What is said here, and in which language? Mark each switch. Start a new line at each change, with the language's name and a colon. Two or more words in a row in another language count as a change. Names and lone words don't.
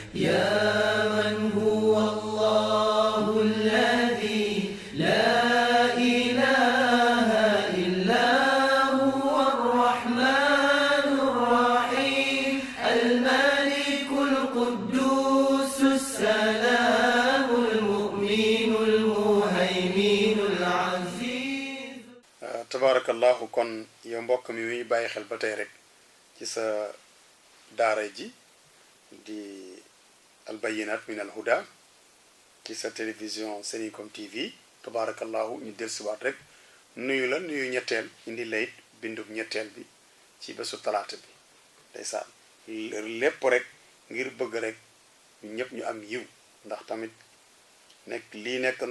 Arabic: يا من هو الله الذي لا إله إلا هو الرحمن الرحيم الملك القدوس السلام المؤمن المهيمن العزيز.
Wolof: tabarakallahu kon yow mbokk mi muy bàyyi xel ba tey rek ci sa daara ji di
Arabic: البينات من الهدى
Wolof: ci sa télévision Senicom TV tabarakallahu ñu dellusiwaat rek nuyu la nuyu ñetteel indi layit bindub ñetteel bi ci bésu talaata bi ndeysaan lépp rek ngir bëgg rek ñu ñëpp ñu am yiw ndax tamit lii nekk na